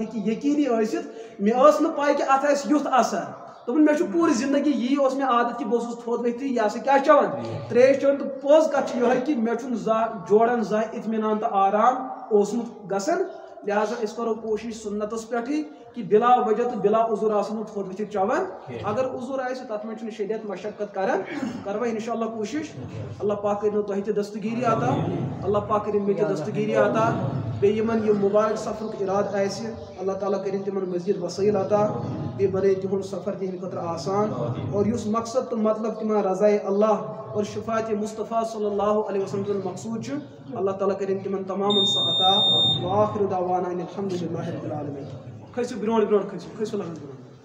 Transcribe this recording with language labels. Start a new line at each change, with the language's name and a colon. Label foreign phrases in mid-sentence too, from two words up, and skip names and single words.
Kashmiri: ہیٚکہِ یقیٖنی ٲسِتھ مےٚ ٲس نہٕ پاے کہِ اتھ آسہِ یُتھ اثر دوٚپُن مےٚ چھُ پوٗرٕ زندگی یی اوس مےٚ عادت کہِ بہٕ اوسُس تھوٚد ؤتھِتھ یہِ ہسا کیٛاہ چٮ۪وان تریش چٮ۪وان تہٕ پوٚز کتھ چھِ یِہوے کہِ مےٚ چھُنہٕ زانٛہہ جوڑن زانٛہہ اطمینان تہٕ آرام اوسمُت گژھان لہٰذا أسۍ کرو کوٗشش سُنتس پٮ۪ٹھٕے کہ بلا وجہ تو بلا عذر آسن تھوٚد ؤتھِتھ چٮ۪وان اگر عذر آسہِ تتھ منٛز چھُنہٕ شدت مشقت کران کرو انشاء اللہ کوٗشش اللہ پاک کٔرِنو تۄہہِ تہِ دستگیٖری عطا اللہ پاک کٔرِنۍ مےٚ تہِ دستگیٖری عطا بیٚیہِ یِمن یہِ مُبارک سفرُک اِرادٕ آسہِ اللہ تعالیٰ کٔرِنۍ تِمن مزیٖد وسٲیِل عطا بیٚیہِ بنٲیِن تِہُنٛد سفر تِہنٛدِ خٲطرٕ آسان اور یُس مقصد تہٕ مطلب تِمن رضایے اللہ اور شفاعت مصطفیٰ
Arabic: صلی اللہ علیہ وسلم
Kashmiri: سُنٛد مقصوٗد چھُ اللہ تعالیٰ کٔرِنۍ تِمن تمامن سُہ عطا
Arabic: وآخر دعوانا ان الحمدُ للہ رب العالمین
Kashmiri: کھٔسِو برونٛٹھ برونٛٹھ کھٔسِو لگس برونٛٹھ